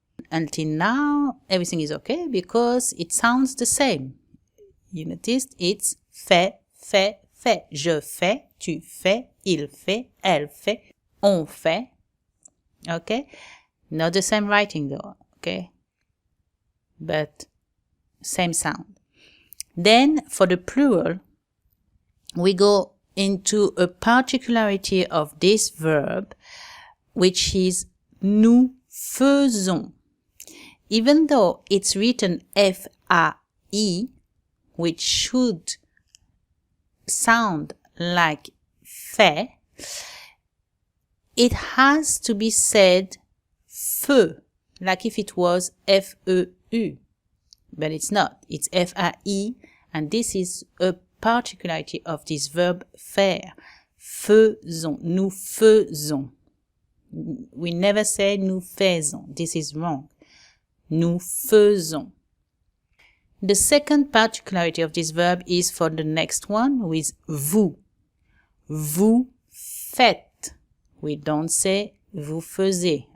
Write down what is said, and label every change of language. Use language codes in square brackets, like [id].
[en] Until now, everything is okay because it sounds the same. You noticed it's [fr] fait, fait, fait. Je fais, tu fais, il fait, elle fait, on fait. [en] Okay? Not the same writing though, okay? But same sound. Then for the plural, we go into a particularity of this verb, which is [fr] nous faisons. [en] Even though it's written F-A-I, which should sound like fait, it has to be said feu, like if it was F-E-U. But it's not. It's F-A-I, and this is a particularity of this verb faire. [fr] Faisons. Nous faisons. [en] We never say [fr] nous faisons. [en] This is wrong. [fr] Nous faisons. [en] The second particularity of this verb is for the next one with vous. [fr] Vous faites. [en] We don't say [fr] vous faisiez.